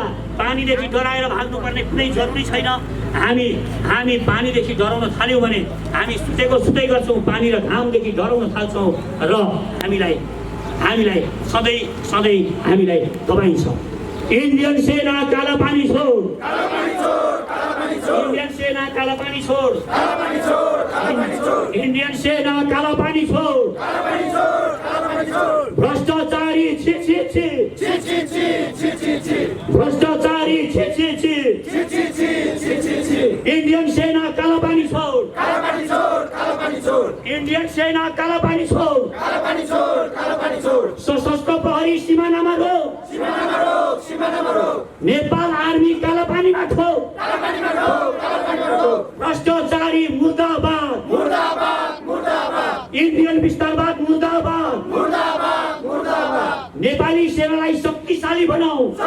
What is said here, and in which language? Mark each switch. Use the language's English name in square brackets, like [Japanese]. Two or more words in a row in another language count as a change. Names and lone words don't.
[Nepali] पानीदेखि डराएर भाग्नुपर्ने कुनै जरुरी छैन। हामी पानीदेखि डराउन थाल्यौँ भने हामी सुतै गर्छौँ, पानी र घामदेखि डराउन थाल्छौँ र हामीलाई सधैँ हामीलाई दबाइन्छ। इन्डियन सेना काला पानी छोड, इन्डियन सेना काला पानी छोड, इन्डियन सेना काला पानी छोड, भ्रष्टाचारी छी छी छी, भ्रष्टाचारी छी छी छी, इन्डियन सेना काला पानी छोड, इन्डियन सेना काला पानी छोड, सशस्त्र प्रहरी सिमानामा रोक, नेपाल आर्मी काला पानीमा ठोक, भ्रष्टाचारी मुर्दाबाद, इन्डियन विस्तारवाद मुर्दाबाद, नेपाली सेनालाई शक्तिशाली बनाऊ,